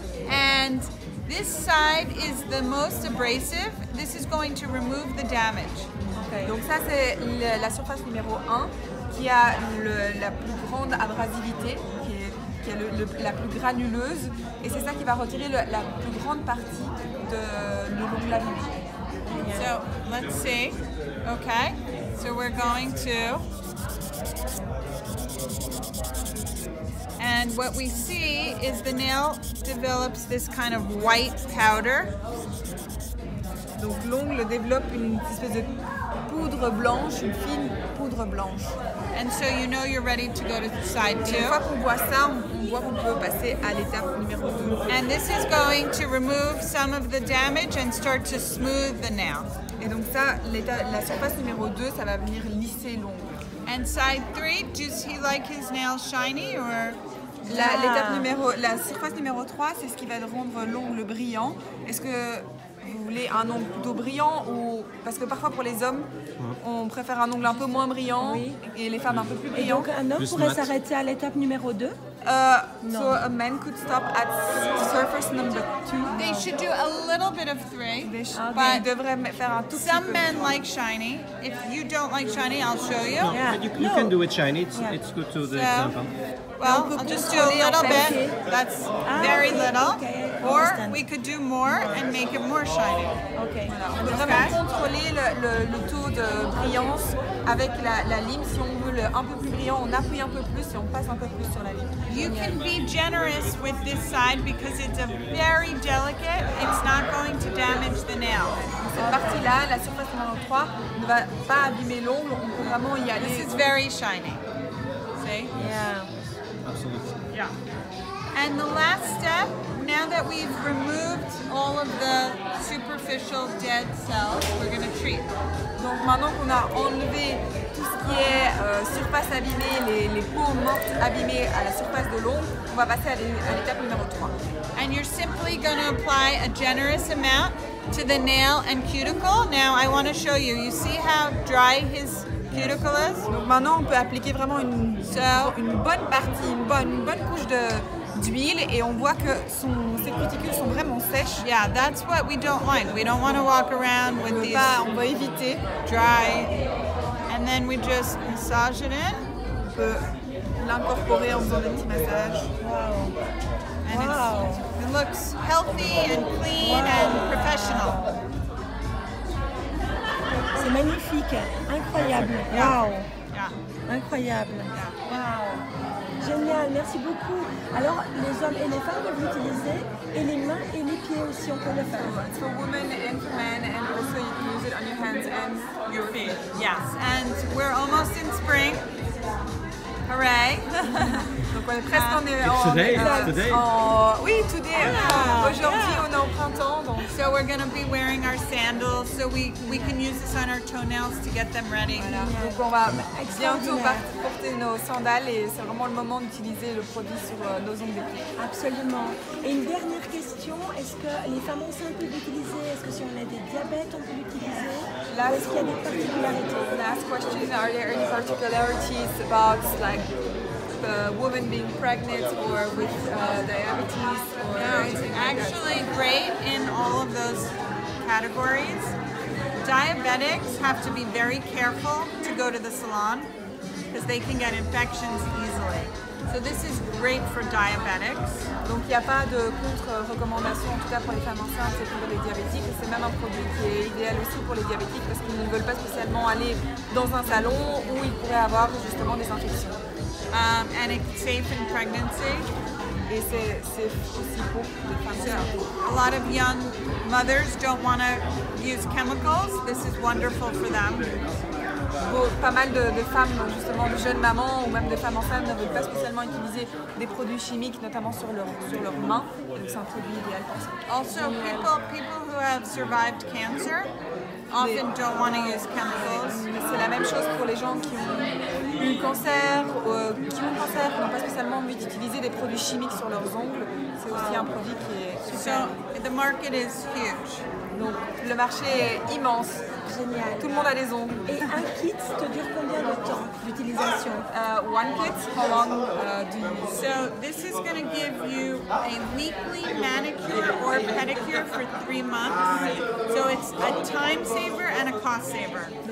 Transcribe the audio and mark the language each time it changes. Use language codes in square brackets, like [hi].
[en] And this side is the most abrasive. This is going to remove the damage. Okay. [fr] Donc ça c'est la surface numéro 1 qui a la plus grande abrasivité, qui est la plus granuleuse, et c'est ça qui va retirer la plus grande partie de l'ongle abîmé. [en] So let's see. Okay, so we're going to, and what we see is the nail develops this kind of white powder. [fr] Donc l'ongle développe une espèce de poudre blanche, une fine poudre blanche. [en] And so you know you're ready to go to side 2. [fr] Et une fois qu'on voit ça, on voit qu'on peut passer à l'étape numéro 2. [en] And this is going to remove some of the damage and start to smooth the nail. [fr] Et donc ça, la surface numéro 2, ça va venir lisser l'ongle. [en] And side 3, does he like his nails shiny or? [fr] La surface numéro 3, c'est ce qui va rendre l'ongle brillant. Est-ce que vous voulez un ongle plutôt brillant ou parce que parfois pour les hommes, on préfère un ongle un peu moins brillant et les femmes un peu plus brillant. Et donc un homme pourrait s'arrêter à l'étape numéro 2. [en] So a man could stop at surface number 2. They should do a little bit of 3. [fr] Ils devraient faire un tout petit peu. [en] Some men like shiny. If you don't like shiny, I'll show you. No, but you can do it shiny. It's good to the example. Well, I'll just do a little bit. That's very little. Or we could do more and make it more shiny. Okay. [fr] On peut vraiment contrôler le taux de brillance avec la lime. Si on veut un peu plus brillant, on appuie un peu plus et on passe un peu plus sur la lime. [en] You can be generous with this side because it's a very delicate. It's not going to damage the nail. [fr] Cette partie-là, la surface numéro 3, ne va pas abîmer l'ongle. On peut vraiment y aller. [en] This is very shiny. See? Yeah. Absolutely. Yeah. And the last step, now that we've removed all of the superficial dead cells, we're going to treat. [fr] Donc maintenant qu'on a enlevé tout ce qui est surface abîmée, les peaux mortes abîmées à la surface de l'ongle, on va passer à l'étape numéro 3. [en] And you're simply going to apply a generous amount to the nail and cuticle. Now I want to show you. You see how dry his cuticle is? [fr] Donc maintenant on peut appliquer vraiment une bonne partie, une bonne couche d'huile et on voit que ses cuticules sont vraiment sèches. [en] Yeah, that's what we don't like. We don't want to walk around with these [fr] On va éviter. [en] dry. And then we just massage it in. [fr] On peut l'incorporer en faisant des petits massages. [en] Wow. And it looks healthy and clean and professional. [fr] C'est magnifique, incroyable. [en] Wow. Yeah. [fr] Incroyable. Wow. Génial, merci beaucoup. Alors, les hommes et les femmes peuvent l'utiliser, et les mains et les pieds aussi, on peut le faire. [en] It's for women and for men, and also you can use it on your hands and your feet. Yes, and we're almost in spring. Hooray! [fr] Donc on est presque [en] today. [fr] Oui, [en] today. [fr] Aujourd'hui, on est au printemps. Donc. [en] So we're going to be wearing our sandals, so we can use this on our toenails to get them ready. [fr] Voilà. Donc on va bientôt porter nos sandales et c'est vraiment le moment d'utiliser le produit sur nos ongles des pieds. Absolument. Et une dernière question, est-ce que les femmes enceintes peuvent l'utiliser? Est-ce que si on a des diabètes, on peut l'utiliser? Ou est-ce qu'il y a des particularités? [en] Last question, are there any particularities about like women being pregnant or with diabetes? Or It's actually great in all of those categories. Diabetics have to be very careful to go to the salon because they can get infections easily. So this is great for diabetics. [fr] Donc il n'y a pas de contre-recommandation, en tout cas pour les femmes enceintes et pour les diabétiques. C'est même un produit qui est idéal aussi pour les diabétiques parce qu'ils ne veulent pas spécialement aller dans un salon où ils pourraient avoir justement des infections. [en] and it's safe in pregnancy. [fr] Et c'est aussi pour les femmes [en] So [fr] enceintes. [en] a lot of young mothers don't want to use chemicals. This is wonderful for them. [fr] Pas mal de femmes, justement, de jeunes mamans ou même de femmes enceintes ne veulent pas spécialement utiliser des produits chimiques, notamment sur leurs mains. Donc c'est un produit idéal pour ça. [en] Also, people who have survived cancer often don't want to use chemicals. [fr] Mais c'est la même chose pour les gens qui ont eu le cancer, qui n'ont pas spécialement envie d'utiliser des produits chimiques sur leurs ongles. C'est aussi un produit qui est super. [en] So the market is huge. [fr] Donc le marché est immense. Génial. Tout le monde a des ongles. Et un kit te dure combien de temps d'utilisation? [en] One kit, how long do you use? So this is going to give you a weekly manicure or pedicure for 3 months. So it's a time saver and a cost saver.